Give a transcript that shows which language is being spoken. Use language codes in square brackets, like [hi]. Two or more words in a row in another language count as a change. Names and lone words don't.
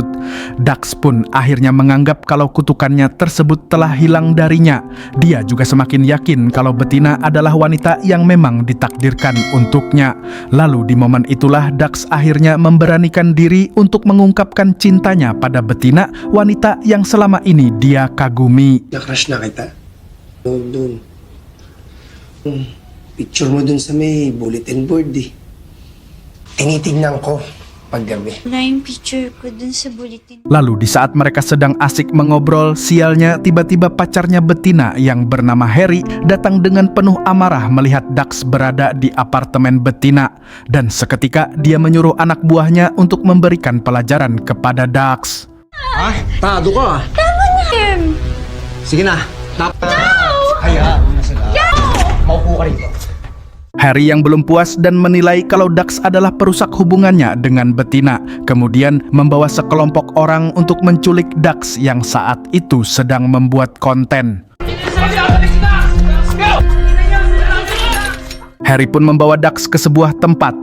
[id] Dax pun akhirnya menganggap kalau kutukannya tersebut telah hilang darinya. Dia juga semakin yakin kalau betina adalah wanita yang memang ditakdirkan untuknya. Lalu di momen itulah Dax akhirnya memberanikan diri untuk mengungkapkan cintanya pada betina, wanita yang selama ini dia kagumi. [tl] Na-crush na kita. Doon. Picture mo dun sa may [en] bulletin board [tl] eh. Tinitignan ko paggabi. Wala yung picture ko dun sa bulletin. [id] Lalu di saat mereka sedang asik mengobrol, sialnya tiba-tiba pacarnya betina yang bernama Harry datang dengan penuh amarah melihat Dax berada di apartemen betina. Dan seketika dia menyuruh anak buahnya untuk memberikan pelajaran kepada Dax. [tl] Tado ka. Tama na him! Sige na. Hayaan mo na sila. Maupo ka rito. [id] Harry yang belum puas dan menilai kalau Dax adalah perusak hubungannya dengan betina, kemudian membawa sekelompok orang untuk menculik Dax yang saat itu sedang membuat konten. Harry pun membawa Dax ke sebuah tempat.